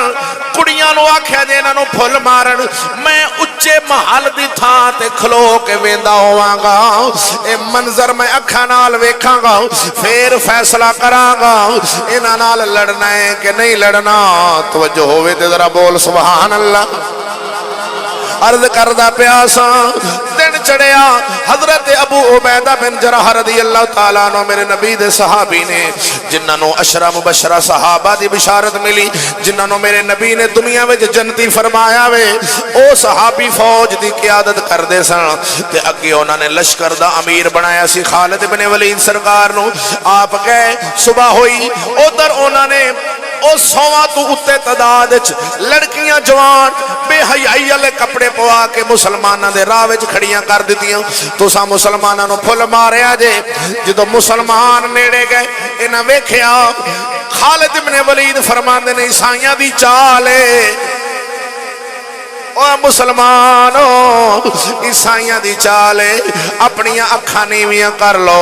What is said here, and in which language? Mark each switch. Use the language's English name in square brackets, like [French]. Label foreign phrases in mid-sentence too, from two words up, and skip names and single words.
[Punjabi] کڑیاں نوں آکھیا جے ایہناں نوں پھل مارن، میں اچے محل دی تھاں تے کھلو کے ویندا ہوواں گا، ایہ منظر میں اکھاں نال ویکھاں گا، فیر فیصلہ کراں گا ایہناں نال لڑنا ہے کہ نہیں لڑنا. توجہ ہووے تے ذرا بول [Arabic] سبحان الله. [Punjabi] عرض کردا پیاسا دن چڑھیا، حضرت ابو عبیدہ بن جراح [Arabic] رضي الله تعالى عنه [Punjabi] میرے نبی دے صحابی نے، جنہوں نے عشرہ مبشرہ صحابہ دی بشارت ملی، جنہوں نے میرے نبی نے دنیا میں جنتی فرمایا وے، او صحابی فوج کی قیادت کرتے سن تے اگے انہوں نے لشکر دا امیر بنایا سی خالد بن ولید سرکار نوں. آپ گئے صبح ہوئی، ادھر انہوں نے 100 تو اتے تعداد لڑکیاں جوان بےحیائی والے کپڑے پوا کے مسلمانوں کے راہ کھڑیاں کر دتیاں. تساں مسلمانوں نوں پھل ماریا جے۔ جدوں مسلمان نیڑے گئے، ایہناں ویکھیا خالد بن ولید فرماندے نے عیسائیاں دی چال مسلمانوں عیسائیاں دی چال اپنیاں اکھاں نیویاں کر لو.